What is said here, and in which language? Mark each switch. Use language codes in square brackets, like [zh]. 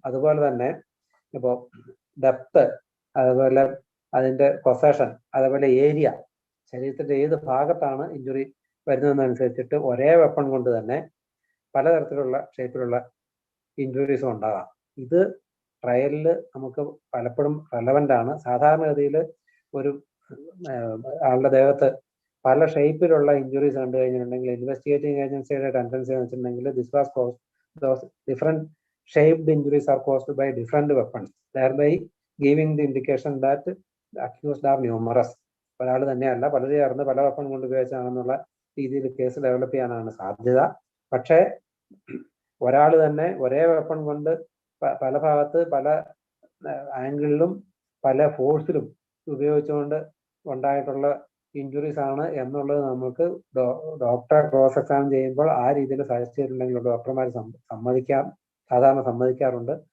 [ml] അതുപോലെ തന്നെ ഇപ്പോൾ ഡെപ്ത്, അതുപോലെ അതിന്റെ പൊസഷൻ, അതേപോലെ ഏരിയ, ശരീരത്തിന്റെ ഏത് ഭാഗത്താണ് ഇഞ്ചുറി വരുന്നതെന്നനുസരിച്ചിട്ട് ഒരേ വെപ്പൺ കൊണ്ട് തന്നെ പലതരത്തിലുള്ള ഷേപ്പിലുള്ള ഇഞ്ചുറീസും ഉണ്ടാകാം. ഇത് ട്രയലിൽ നമുക്ക് പലപ്പോഴും റെലവൻ്റ് ആണ്. സാധാരണഗതിയിൽ ഒരു ആളുടെ ദേഹത്ത് പല ഷേപ്പിലുള്ള ഇഞ്ചുറീസ് കണ്ടു കഴിഞ്ഞിട്ടുണ്ടെങ്കിൽ ഇൻവെസ്റ്റിഗേറ്റിംഗ് ഏജൻസിയുടെ ടെൻഡൻസി എന്ന് വെച്ചിട്ടുണ്ടെങ്കിൽ [en] This was caused, those different shaped injuries are caused by different weapons, thereby giving the indication that the accused are numerous. [ml] ഒരാൾ തന്നെയല്ല, പലരും ചേർന്ന് പല വെപ്പൺ കൊണ്ട് ഉപയോഗിച്ചാണെന്നുള്ള രീതിയിൽ കേസ് ഡെവലപ്പ് ചെയ്യാനാണ് സാധ്യത. പക്ഷേ ഒരാൾ തന്നെ ഒരേ വെപ്പൺ കൊണ്ട് പല ഭാഗത്ത് പല ആംഗിളിലും പല ഫോഴ്സിലും ഉപയോഗിച്ചുകൊണ്ട് ഉണ്ടായിട്ടുള്ള ഇഞ്ചുറീസ് ആണ് എന്നുള്ളത് നമുക്ക് ഡോക്ടറെ ക്രോസ് എക്സാമിൻ ചെയ്യുമ്പോൾ ആ രീതിയിൽ സജസ്റ്റ് ചെയ്തിട്ടുണ്ടെങ്കിൽ ഡോക്ടർമാർ സാധാരണ സമ്മതിക്കാറുണ്ട്.